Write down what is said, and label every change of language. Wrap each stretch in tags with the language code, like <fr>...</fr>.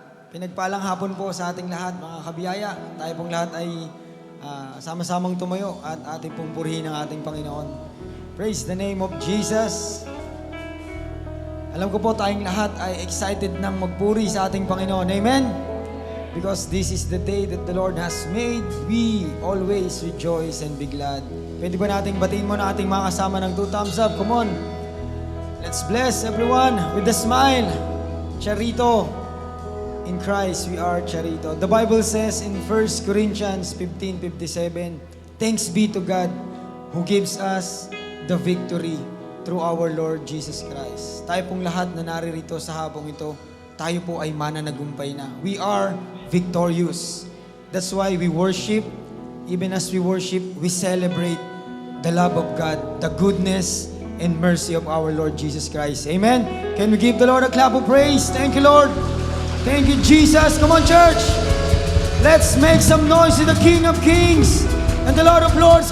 <tl>Pinagpalang hapon po sa ating lahat, mga kabiyaya. Tayo pong lahat ay sama-samang tumayo at ating pong purihin ang ating Panginoon.</tl> <en>Praise the name of Jesus!</en> <tl>Alam ko po tayong lahat ay excited nang magpuri sa ating Panginoon.</tl> <en>Amen? Because this is the day that the Lord has made, we always rejoice and be glad.</en> <tl>Pwede ba nating batiin mo na ating mga kasama ng 2 thumbs up?</tl> <en>Come on! Let's bless everyone with a smile.</en> <tl>Charito.</tl> <en>In Christ, we are Charito. The Bible says in 1 Corinthians 15:57, thanks be to God who gives us the victory through our Lord Jesus Christ.</en> <tl>Tayo pong lahat na naririto sa hapong ito, tayo po ay mananagumpay na.</tl> <en>We are victorious. That's why we worship. Even as we worship, we celebrate the love of God, the goodness and mercy of our Lord Jesus Christ. Amen? Can we give the Lord a clap of praise? Thank you, Lord. Thank you, Jesus. Come on, church. Let's make some noise to the King of Kings and the Lord of Lords.</en>